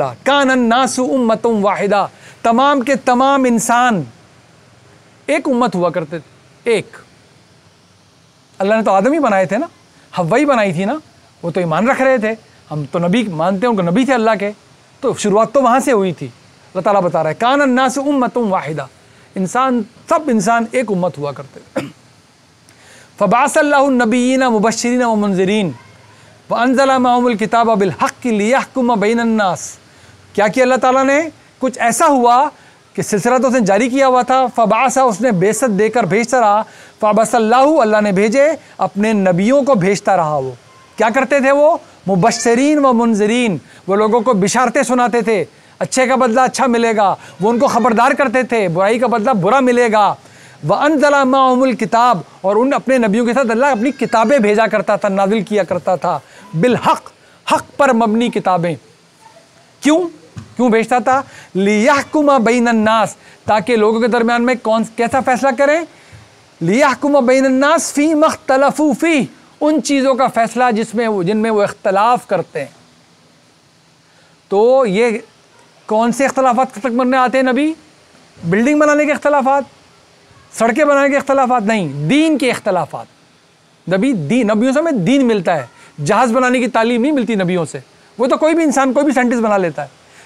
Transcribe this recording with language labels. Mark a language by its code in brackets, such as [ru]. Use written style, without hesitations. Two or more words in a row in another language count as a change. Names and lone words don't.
[ar] كان الناس أمة واحدة, [hi] तमाम के तमाम इंसान एक उम्मत हुआ करते थे, एक। अल्लाह ने तो आदम ही बनाए थे ना, हव्वा ही बनाई थी ना, वो तो ईमान रख रहे थे, हम तो नबी मानते हैं, उनको नबी थे अल्लाह के, तो शुरुआत तो वहाँ से हुई थी। अल्लाह ताला बता रहा है [ar] كان الناس أمة واحدة, [hi] इंसान सब इंसान एक उम्मत हुआ करते थे। [ar] فبعث الله النبيين مبشرين ومنذرين وأنزل معهم الكتاب بالحق ليحكم بين الناس. [hi] क्या किया अल्लाह ताला ने, कुछ ऐसा हुआ कि सिलसिला तो उसने जारी किया हुआ था, फ़बअसा उसने बेसत देकर भेजता रहा, फ़बअसल्लाहु अल्लाह ने भेजे, अपने नबियों को भेजता रहा। वो क्या करते थे, वो [ar] مبشرين ومنذرين, [hi] वो लोगों को बिशारतें सुनाते थे, अच्छे का बदला अच्छा मिलेगा, वो उनको ख़बरदार करते थे, बुराई का बदला बुरा मिलेगा। [ar] وأنزل معهم الكتاب, [hi] और उन अपने नबियों के साथ अल्लाह अपनी किताबें भेजा करता था, नाजिल किया करता था, [ar] بالحق, [hi] हक़ पर मबनी किताबें। क्यों भेजता था, [ar] ليحكم بين الناس, [hi] ताकि लोगों के दरमियान में कैसा फैसला करें, [ar] ليحكم بين الناس فيما اختلفوا فيه, [hi] उन चीज़ों का फैसला जिनमें वो इख्तलाफ करते हैं। तो ये कौन से इख्तलाफात तक बनने आते हैं नबी, बिल्डिंग बनाने के इख्तलाफात, सड़कें बनाने के इख्तलाफात नहीं, दीन के इख्तलाफात। नबियों से हमें दीन मिलता है, जहाज़ बनाने की तालीम नहीं मिलती नबियों से, वो तो कोई भी इंसान, कोई भी साइंटिस्ट बना लेता है।